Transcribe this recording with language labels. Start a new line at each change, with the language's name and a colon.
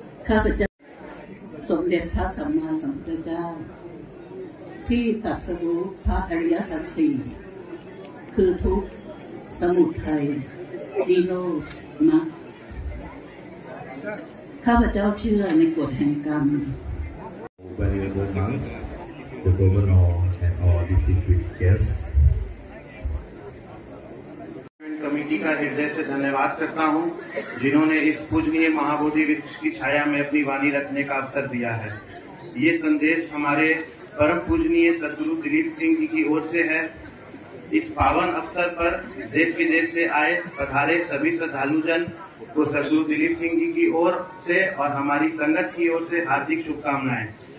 Thai: ข้าพเจ้าสมเด็จพระสัมมาสัมพุทธเจ้าที่ตรัสรู้พระอริยสัจสี่คือทุกข์สมุทัยนิโรธมรรคข้าพเจ้าเชื่อในกฎแห่งกรรม
English: Venerable monks, the governor and all distinguished guests.
Hindi: Committee का हृदय से धन्यवाद करता हूं, जिन्होंने इस पूजनीय महाबोधि वृक्ष की छाया में अपनी वाणी रखने का अवसर दिया है। ये संदेश हमारे परम पूजनीय सदगुरु दिलीप सिंह जी की ओर से है। इस पावन अवसर पर देश विदेश से आए पधारे सभी श्रद्धालुजन को सदगुरु दिलीप सिंह जी की ओर से और हमारी संगत की ओर से हार्दिक शुभकामनाएं।